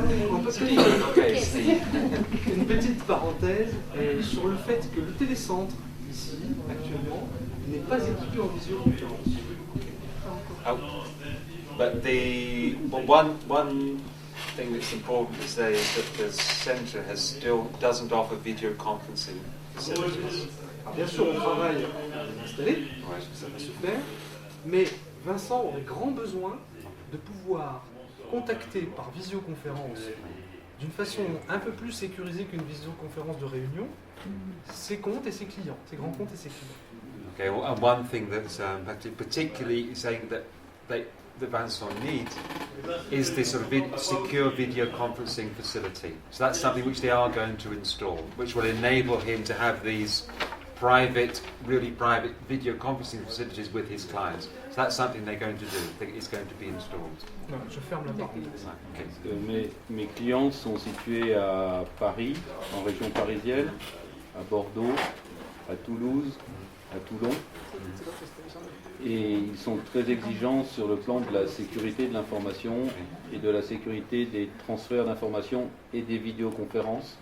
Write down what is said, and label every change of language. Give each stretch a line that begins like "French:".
French: On peut peut-être faire une petite parenthèse sur le fait que le télécentre, ici, actuellement, n'est pas équipé en visioconférence.
English: But one thing that's important to say is that the centre doesn't offer video conferencing facilities.
French: Alors, bien sûr, on travaille à l'installer, ça va se faire, mais Vincent aurait grand besoin de pouvoir contacter par visioconférence d'une façon un peu plus sécurisée qu'une visioconférence de réunion ses comptes et ses clients, ses grands comptes et ses clients.
English: Okay, well, and one thing that's particularly saying that Vincent needs is this sort of secure video conferencing facility. So that's something which they are going to install, which will enable him to have these really private video conferencing facilities with his clients. So that's something they're going to do. It's going to be installed.
French: Non, je ferme la parenthèse. Okay. Mes clients sont situés à Paris, en région parisienne, à Bordeaux, à Toulouse, à Toulon. Et ils sont très exigeants sur le plan de la sécurité de l'information et de la sécurité des transferts d'informations et des vidéoconférences.